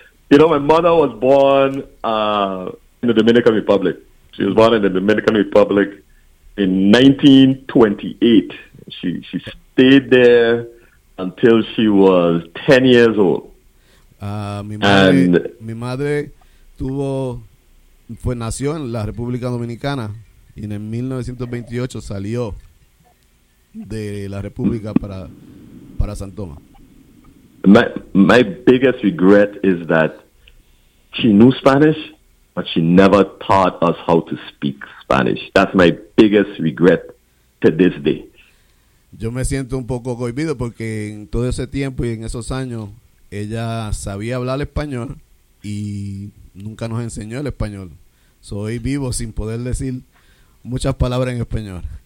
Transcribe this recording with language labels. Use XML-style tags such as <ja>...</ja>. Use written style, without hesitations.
<en>You know, my mother was born in the Dominican Republic. She was born in the Dominican Republic in 1928. She stayed there until she was 10 years old.</en> <es>Mi madre tuvo, fue, nació en la República Dominicana y en 1928 salió de la República para San Tomás.</es> <en>My biggest regret is that she knew Spanish, but she never taught us how to speak Spanish. That's my biggest regret to this day.</en> <es>Yo me siento un poco cohibido porque en todo ese tiempo y en esos años ella sabía hablar español y nunca nos enseñó el español. Soy vivo sin poder decir muchas palabras en español.</es>